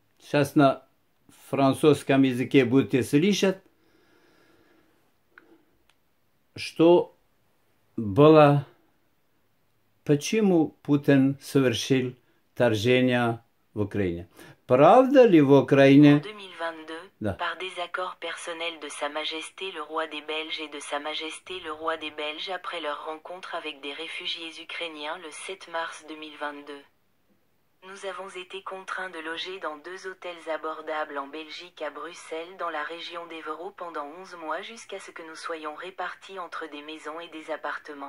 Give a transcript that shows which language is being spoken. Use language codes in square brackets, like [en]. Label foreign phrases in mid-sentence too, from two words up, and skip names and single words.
[ru] сейчас на французском языке будете слышать, что было, почему Путин совершил вторжение в Украине. Правда ли в Украине... [fr] En 2022, par désaccord personnel de Sa Majesté le roi des Belges et de Sa Majesté le roi des Belges après leur rencontre avec des réfugiés ukrainiens le 7 mars 2022. Nous avons été contraints de loger dans 2 hôtels abordables en Belgique à Bruxelles dans la région d'Évreux pendant 11 mois jusqu'à ce que nous soyons répartis entre des maisons et des appartements.